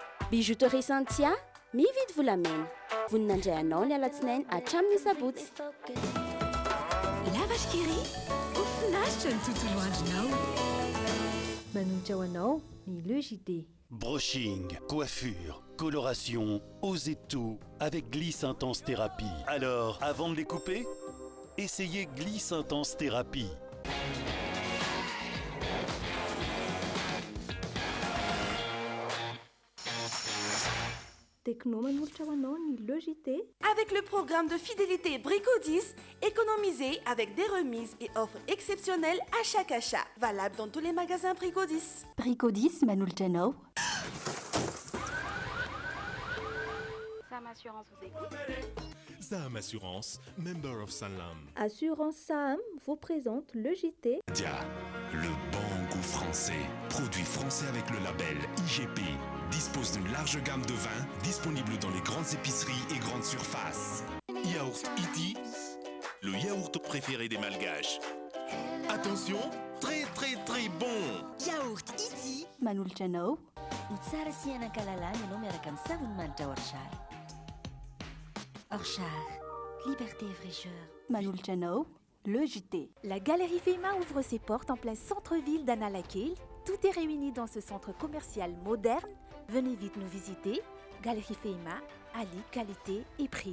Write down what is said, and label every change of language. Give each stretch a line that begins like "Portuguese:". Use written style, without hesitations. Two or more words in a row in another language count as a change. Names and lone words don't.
Malagasy: Bijouterie Santia, mividy volamena. Voninandray anao ny alatsinainy hatramin'ny sabotsy. Lavash kiri, ofinaritra ny tontolo andronao. Manolotra ho anao ny Le JT.
French: Brushing, coiffure, coloration, osez tout avec Gliss Intense Thérapie. Alors, avant de les couper, essayez Gliss Intense Thérapie.
Malagasy: Techno manolotra ho anao ny Le JT.
French: Avec le programme de fidélité Brico 10, économisez avec des remises et offres exceptionnelles à chaque achat. Valable dans tous les magasins Brico 10.
Malagasy: Brico 10 manolotra anao.
French: Sam Assurance vous écoute. Sam Assurance,
English: member of
French: Sanlam. Assurance Sam vous présente Le JT. Dia, le bon goût français. Produit français avec le label IGP. Dispose d'une large gamme de vins disponibles dans les grandes épiceries et grandes surfaces. Yaourt Iti, le yaourt préféré des Malgaches. Attention, très très très bon. Yaourt Iti.
Malagasy: Manolotra anao. Tsara sy anankalalana ianao miaraka amin'ny savony manitra Orchard. Orchard,
French: liberté et fraîcheur.
Malagasy: Manolotra anao. Le JT.
French: La Galerie Feima ouvre ses portes en plein centre-ville d'Analakil. Tout est réuni dans ce centre commercial moderne. Venez vite nous visiter. Galerie Feima, Ali, qualité et prix.